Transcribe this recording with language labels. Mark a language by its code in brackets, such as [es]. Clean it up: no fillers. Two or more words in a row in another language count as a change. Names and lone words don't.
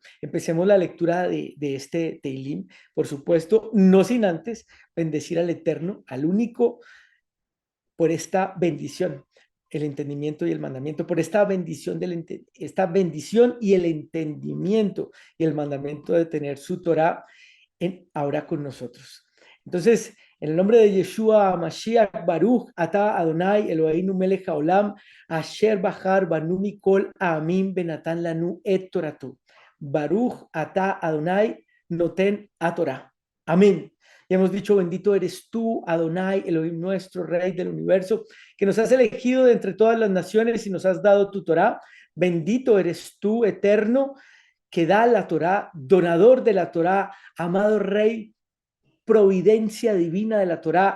[es] Empecemos la lectura de este Teilim, por supuesto, no sin antes bendecir al Eterno, al único, por esta bendición, el entendimiento y el mandamiento, por esta bendición y el entendimiento y el mandamiento de tener su Torah ahora con nosotros. [he] Entonces, [es] en el nombre de [he] ישוע משיח ברוך אתה אדוני אלוהינו מלך העולם אשר בחר בנו מכל העמים נתן לנו את תורתו. ברוך אתה אדוני נותן התורה. אמן. [es] Y hemos dicho, bendito eres tú, Adonai, Elohim nuestro, Rey del universo, que nos has elegido de entre todas las naciones y nos has dado tu Torah. Bendito eres tú, eterno, que da la Torah, donador de la Torah, amado Rey, providencia divina de la Torah.